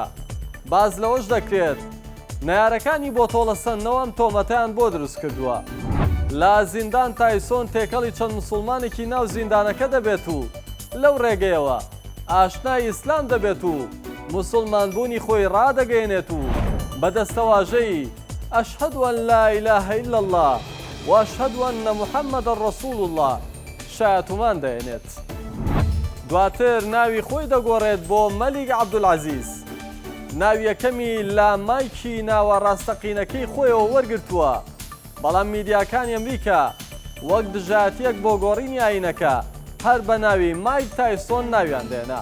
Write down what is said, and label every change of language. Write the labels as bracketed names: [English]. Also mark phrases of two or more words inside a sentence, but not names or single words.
[Central Kurdish] باز لەوەش دەکرێت نایارەکانی بۆ تۆڵەسەندنەوە ئەم تۆمەتیان بۆ دروست کردووە. لە زیندان تایسۆن تێکەڵی چەند موسڵمانێکی ناو زیندانەکە دەبێت و لەو ڕێگەیەوە ئاشنای ئیسلام دەبێت و موسڵمانبوونی خۆی ڕادەگەێنێت و بەدەستەواژەی [Arabic] ئەشهەد ئەن لا ئیلاهە ئیلا الله وأشهد أن محمد رسول الله [Central Kurdish] شایەتومان دەێنێت. دواتر ناوی خۆی دەگۆڕێت بۆ مەلیک عەبدولعەزیز. ناوی یەکەمی لە مایکی ناوە ڕاستەقینەکەی خۆیەوە وەرگرتووە، بەڵام میدیاکانی ئەمریکا وەک دژایەتیەک بۆ گۆڕینی ئاینەکە هەر بە ناوی مایک تایسۆن ناویان دێنا.